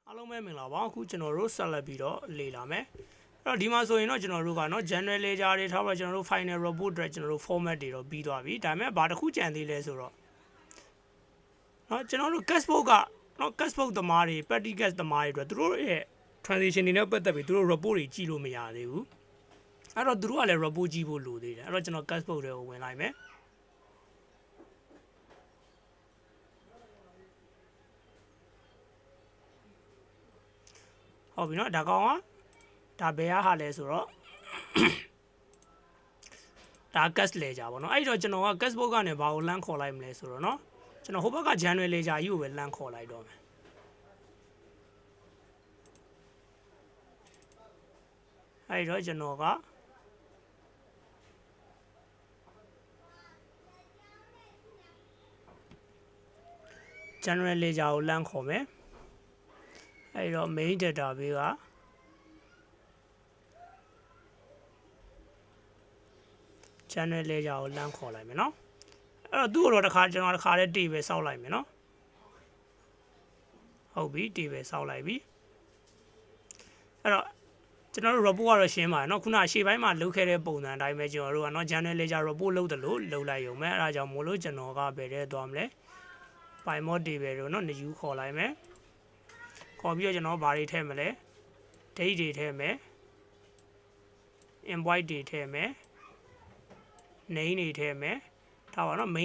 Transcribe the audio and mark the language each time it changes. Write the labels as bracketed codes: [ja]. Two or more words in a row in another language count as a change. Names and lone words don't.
[my] အားလုံးပဲမင်္ဂလာပါအခုကျွန်တော်တို့ဆက်လက်ပြီးတော့လေ့လာမယ်အဲ့တော့ဒီမှာဆိုရင်တော့ကျွန်တော်တို့ကနော် [en] general ledger [my] တွေထားပါကျွန်တော်တို့ [en] final report [my] တွေကျွန်တော်တို့ format တွေတော့ပြီးသွားပြီဒါပေမဲ့ဘာတစ်ခုကြံသေးလဲဆိုတော့နော်ကျွန်တော်တို့ [en] cash book [my] ကနော် [en] cash book [my] သမားတွေ [en] petty cash [my] သမားတွေအတွက်သူတို့ရဲ့ transaction တွေနဲ့ပတ်သက်ပြီးသူတို့ report တွေကြည့်လို့မရသေးဘူးအဲ့တော့သူတို့ကလည်း report ကြည့်ဖို့လိုသေးတယ်အဲ့တော့ကျွန်တော် cash book တွေကိုဝင်လိုက်မယ် ဟုတ်ပြီနော်ဒါကောင်ကဒါဘယ်ဟာလဲဆိုတော့ဒါ [en] cash ledger [my] ပေါ့နော်အဲ့တော့ကျွန်တော်က [en] cash book [my] ကနေဘာကိုလမ်းခေါ်လိုက်မလဲဆိုတော့နော်ကျွန်တော်ဟိုဘက်က [en] general ledger [my] ကြီးကိုပဲလမ်းခေါ်လိုက်တော့မယ် အဲ့တော့ကျွန်တော်က [en] general ledger [my] ကိုလမ်းခေါ်မယ်အဲ့တော့ [en] main database [my] က [en] channel ledger [my] ကိုလမ်းခေါ်လိုက်မယ်နော်အဲ့တော့သူ့ကိုတော့ကျွန်တော်တစ်ခါတည်းပဲစောက်လိုက်မယ်နော်ဟုတ်ပြီပဲစောက်လိုက်ပြီအဲ့တော့ကျွန်တော်တို့ report ကတော့ရှင်းပါတယ်နော်ခုနရှေ့ပိုင်းမှာလုပ်ခဲ့တဲ့ပုံစံအတိုင်း ပဲကျွန်တော်တို့ကနော် [en] channel ledger report [my] လုပ်တယ်လို့လုပ်လိုက်ရုံပဲအဲ့ဒါကြောင့်မို့လို့ကျွန်တော်ကဘယ်ထဲသွားမလဲ PyMod table တို့နော် new ခေါ်လိုက်မယ် ခေါ်ပြီးတော့ကျွန်တော်ဘာတွေထည့်မလဲ date တွေထည့်မယ် invoice တွေထည့်မယ် name တွေထည့်မယ်ဒါပါနော် main